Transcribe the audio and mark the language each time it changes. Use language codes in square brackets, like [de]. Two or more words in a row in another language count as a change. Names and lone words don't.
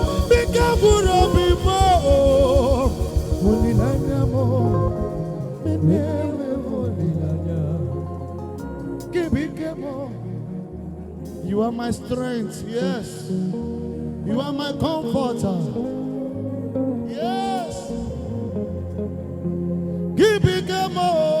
[ig] Bike buru obi m, o, olileanya m, o, menyewe m olileanya. Gị bụ ike m, o. [en] You are my strength, yes. You are my comforter. Yes. [ig] Gị bụ ike m, o.